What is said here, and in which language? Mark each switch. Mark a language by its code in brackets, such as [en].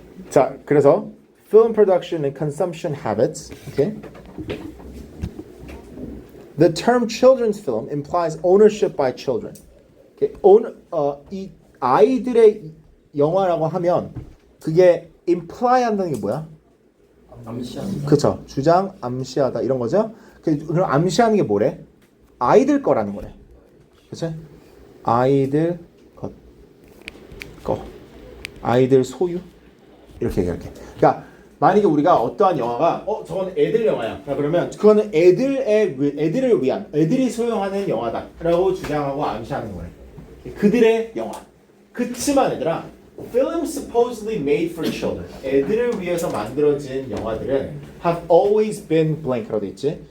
[ko] 자, 그래서 [en] film production and consumption habits. Okay. The term children's film implies ownership by children. Okay. [ko] 이 아이들의 영화라고 하면 그게 imply 한다는 게 뭐야? 암시한다. 그렇죠. 주장, 암시하다 이런 거죠. 그럼 암시하는 게 뭐래? 아이들 거라는 거래. 그렇지? 아이들 거. 아이들 소유. 이렇게. 그러니까 만약에 우리가 어떠한 영화가 저건 애들 영화야. 그러면 그거는 애들을 위한 애들이 소유하는 영화다라고 주장하고 암시하는 거래. 그들의 영화. 그치만 얘들아, [en] film supposedly made for children. [ko] 애들을 위해서 만들어진 영화들은 [en] have always been blank [ko] 라고 돼 있지.